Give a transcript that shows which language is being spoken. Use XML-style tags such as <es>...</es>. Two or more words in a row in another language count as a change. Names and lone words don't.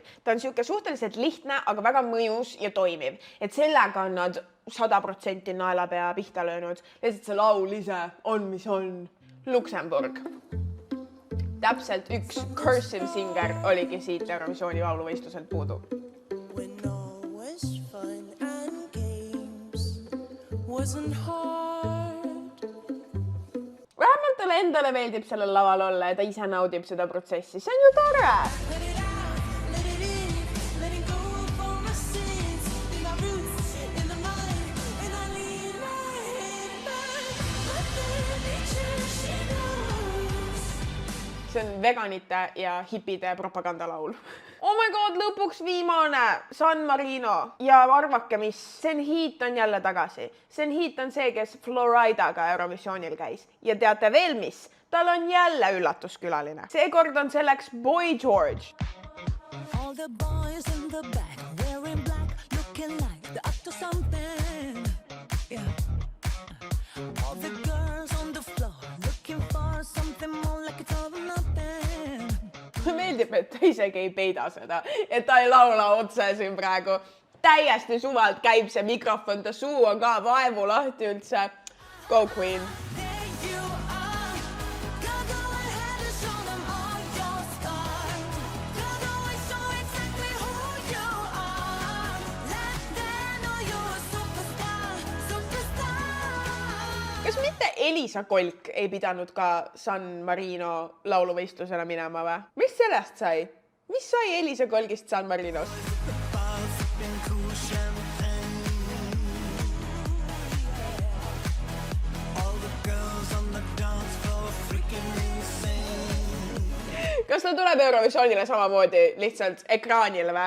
<et>Ta on siuke suhteliselt lihtne, aga väga mõjus ja toimiv. Et sellega on nad 100% naelapea pihta löönud. Lihtsalt see laul ise on, mis on. Luksemburg. Täpselt üks</et> <en>cursive singer</en> <et>oligi siit Eurovisiooni lauluvõistluselt puudu.</et> <en>When all was fun and games wasn't hard.</en> <et>Vähemalt talle endale meeldib sellel laval olla ja ta ise naudib seda protsessi. See on ju tore!</et> <en>Let it out, let it in, let it go for my sins. In my roots, in the mind, and I lean my head back. But then nature she knows.</en> <et>See on veganite ja hipide propagandalaul.</et> <en>Oh my god,</en> <et>lõpuks viimane! San Marino. Ja arvake mis, Sen Heat on jälle tagasi. Sen Heat on see, kes Floridaga Eurovisioonil käis. Ja teate veel mis? Tal on jälle üllatuskülaline. Seekord on selleks Boy George.</et> <en>All the boys in the back, wearing black, looking like they're up to something. Yeah. All the girls on the floor, looking for something more like it's all or nothing.</en> <et>Meeldib, et ta isegi ei peida seda, et ta ei laula otse siin praegu. Täiesti suvalt käib see mikrofon, ta suu on ka vaevu lahti üldse.</et> <en>Go Queen! There you are, gotta go ahead and show them all your scars. Gotta always show exactly who you are. Let them know you're a superstar, superstar.</en> <et>Kas mitte Elisa Kolk ei pidanud ka San Marino lauluvõistlusele minema või? Mis sellest sai? Mis sai Elisa Kolgist San Marinos? Kas ta tuleb Eurovisioonile samamoodi lihtsalt ekraanile või?</et>